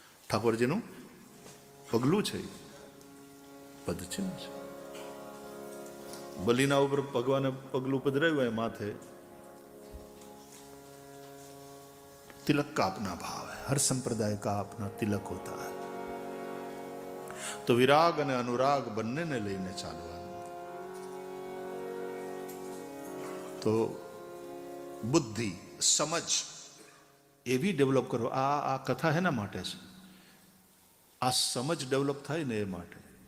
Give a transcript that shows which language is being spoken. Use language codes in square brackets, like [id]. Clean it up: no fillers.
[gu] ઠાકોરજીનું પગલું છે, પદચિહ્ન છે. બલિના ઉપર ભગવાને પગલું પધરાવ્યું હોય માથે, [hi] तिलक का अपना भाव है. हर संप्रदाय का अपना तिलक होता है. [gu] तो विराग અને અનુરાગ બંનેને લઈને ચાલવાનું. તો બુદ્ધિ, સમજ એવી ડેવલપ કરો. આ કથા હેના માટે છે? આ સમજ ડેવલપ થાય ને એ માટે.